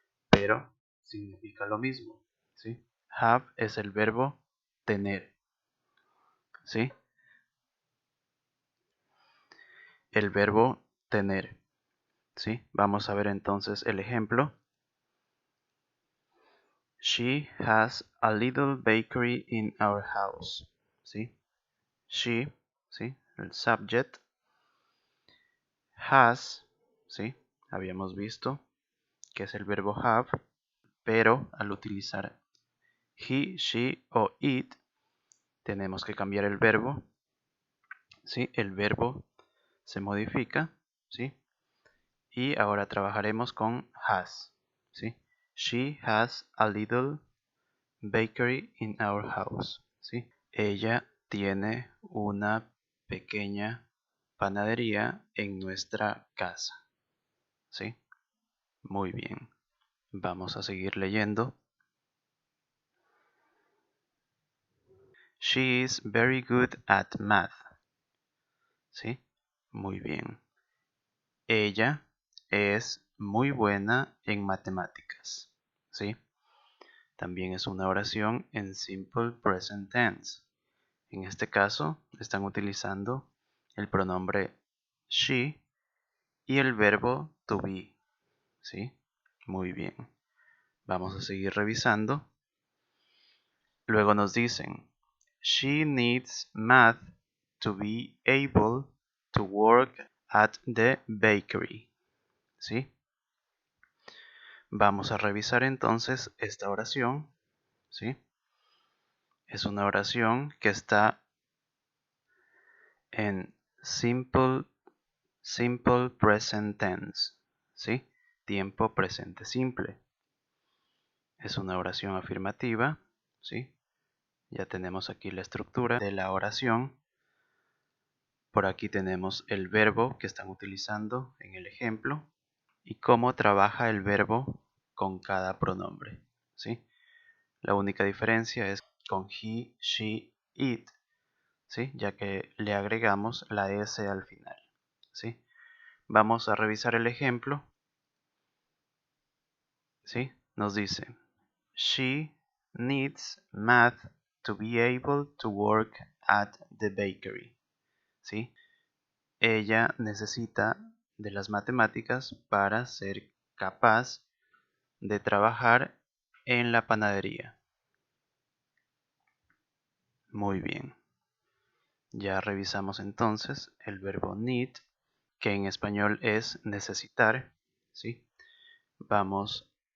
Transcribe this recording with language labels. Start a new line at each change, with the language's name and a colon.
Spanish: Pero significa lo mismo, ¿sí? Have es el verbo tener, ¿sí? El verbo tener, ¿sí? Vamos a ver entonces el ejemplo.
English: She has a little bakery in our house,
Spanish: ¿sí? She, ¿sí? El subject. Has, ¿sí? Habíamos visto que es el verbo have, pero al utilizar he, she o it, tenemos que cambiar el verbo, ¿sí? El verbo se modifica, ¿sí? Y ahora trabajaremos con has, ¿sí?
English: She has a little bakery in our house,
Spanish: ¿sí? Ella tiene una pequeña panadería en nuestra casa, ¿sí? Muy bien. Vamos a seguir leyendo.
English: She is very good at math,
Spanish: ¿sí? Muy bien. Ella es muy buena en matemáticas, ¿sí? También es una oración en simple present tense. En este caso, están utilizando el pronombre she y el verbo to be, ¿sí? Muy bien. Vamos a seguir revisando. Luego nos dicen,
English: she needs math to be able to work at the bakery,
Spanish: ¿sí? Vamos a revisar entonces esta oración, ¿sí? Es una oración que está en simple present tense, ¿sí? Tiempo presente simple. Es una oración afirmativa, ¿sí? Ya tenemos aquí la estructura de la oración. Por aquí tenemos el verbo que están utilizando en el ejemplo y cómo trabaja el verbo con cada pronombre, ¿sí? La única diferencia es con he, she, it, ¿sí? Ya que le agregamos la s al final, ¿sí? Vamos a revisar el ejemplo, ¿sí? Nos dice,
English: she needs math to be able to work at the bakery,
Spanish: ¿sí? Ella necesita de las matemáticas para ser capaz de trabajar en la panadería. Muy bien. Ya revisamos entonces el verbo need, que en español es necesitar, ¿sí? Vamos